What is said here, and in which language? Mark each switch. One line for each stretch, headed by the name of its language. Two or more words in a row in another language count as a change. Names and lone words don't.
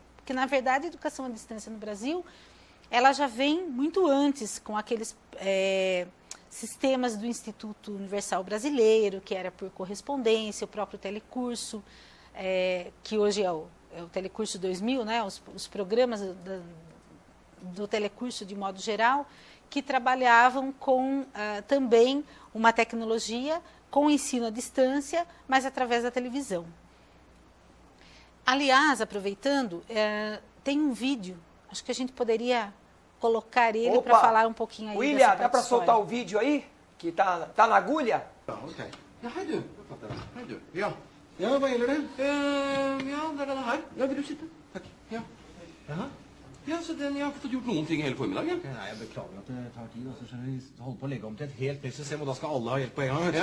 Portuguese: Porque, na verdade, a educação à distância no Brasil, ela já vem muito antes com aqueles sistemas do Instituto Universal Brasileiro, que era por correspondência, o próprio telecurso, que hoje é o Telecurso 2000, né, os programas do telecurso de modo geral, que trabalhavam com também uma tecnologia com ensino à distância, mas através da televisão. Aliás, aproveitando, tem um vídeo, acho que a gente poderia colocar ele para falar um pouquinho aí. William, dá para soltar o vídeo aí? Que tá na agulha?
Norwegian: Ok. Ja, hei du. Hei du. Ja. Ja, hva gjelder det? Ja, det er denne her. Ja, vil du sitte? Takk. Ja. Jaha. Ja, så jeg har ikke fått gjort noen ting hele formiddagen. Nei, jeg beklager at det tar tid. Altså, skjønner vi holder på å legge om til et helt nytt system, og da skal alle ha hjelp på en gang.